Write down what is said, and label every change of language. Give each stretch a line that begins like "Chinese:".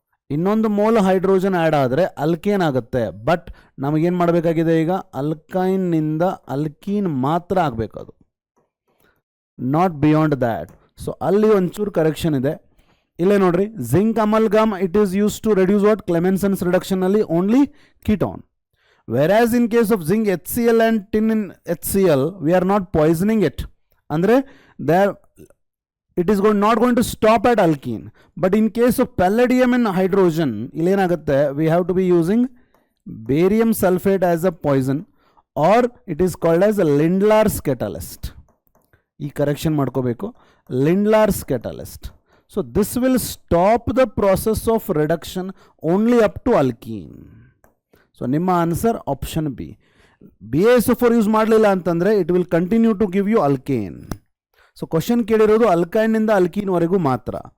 Kannada: ಇನ್ನೊಂದು mole hydrogen add ಆದರೆ alkane ಆಗುತ್ತೆ. ಬಟ್ ನಮಗೇನು ಮಾಡಬೇಕಾಗಿದೆ ಈಗ? ಅಲ್ಕೈನ್ನಿಂದ ಅಲ್ಕೀನ್ ಮಾತ್ರ ಆಗಬೇಕು, ಅದು
English: Not beyond that.
Kannada: ಸೊ ಅಲ್ಲಿ ಒಂಚೂರು ಕರೆಕ್ಷನ್ ಇದೆ. ಇಲ್ಲೇ ನೋಡ್ರಿ, zinc ಅಮಲ್ಗಮ್
English: It is use to reduce what?
Kannada: ಕ್ಲೆಮೆನ್ಸನ್ಸ್ ರಿಡಕ್ಷನಲ್ಲಿ only ketone.
English: Whereas in case of zinc HCl and tin in HCl, we are not poisoning it.
Kannada: ಅಂದರೆ
English: there it is not going to stop at alkene. But in case of palladium and hydrogen,
Kannada: ಇಲ್ಲೇನಾಗುತ್ತೆ,
English: we have to be using barium sulfate as a poison, or it is called as a Lindlar's catalyst.
Kannada: ಈ correction ಮಾಡ್ಕೋಬೇಕು, Lindlar's catalyst.
English: So this will stop the process of reduction only up to alkene. So
Kannada: ನಿಮ್ಮ answer option B.
English: BaSO4 use ಮಾಡಲಿಲ್ಲ ಅಂತಂದರೆ it will continue to give you alkane.
Kannada: So question ಕೇಳಿರೋದು ಅಲ್ಕೈನ್ನಿಂದ ಅಲ್ಕೀನ್ವರೆಗೂ ಮಾತ್ರ.